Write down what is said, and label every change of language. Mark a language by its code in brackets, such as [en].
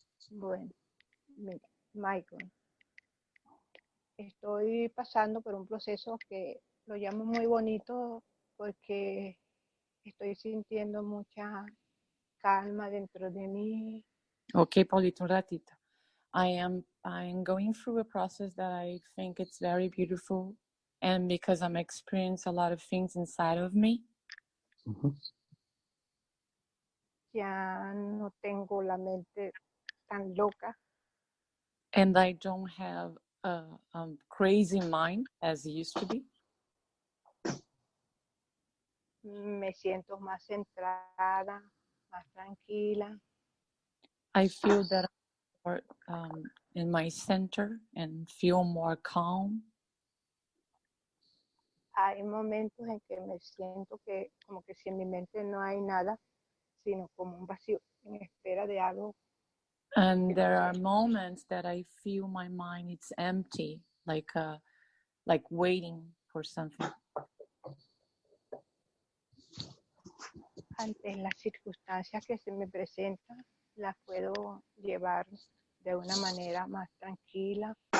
[es] Bueno, mira, Michael, estoy pasando por un proceso que lo llamo muy bonito porque estoy sintiendo mucha calma dentro de mí. Ok, Paulito, un ratito. [en] I'm going through a process that I think it's very beautiful, and because I'm experiencing a lot of things inside of me. [es] Ya no tengo la mente tan loca. [en] And I don't have a crazy mind as it used to be. [es] Me siento más centrada, más tranquila. [en] I feel that I'm more in my center and feel more calm. [es] Hay momentos en que me siento que como que si en mi mente no hay nada, sino como un vacío en espera de algo. [en] And there are moments that I feel my mind it's empty, like waiting for something. [es] Ante las circunstancias que se me presentan, las puedo llevar de una manera más tranquila.